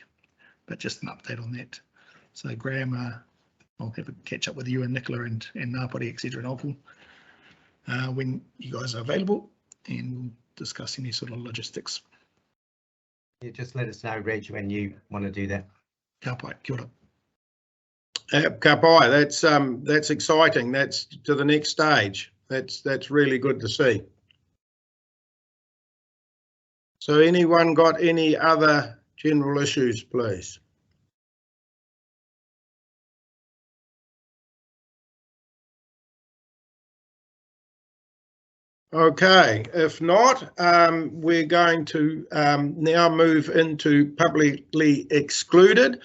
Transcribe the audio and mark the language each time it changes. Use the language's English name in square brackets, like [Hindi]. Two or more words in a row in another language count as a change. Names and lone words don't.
[English] But just an update on that. So Graham, I'll have a catch up with you and Nicola and Ngāti, etc., and Opal when you guys are available, and we'll discuss any sort of logistics. Yeah, just let us know, Reg, when you want to do that. [Māori] Kia pai, kia ora. Ka pai, [English] that's exciting. That's to the next stage. That's really good to see. So anyone got any other general issues, please? Okay, if not, we're going to now move into publicly excluded.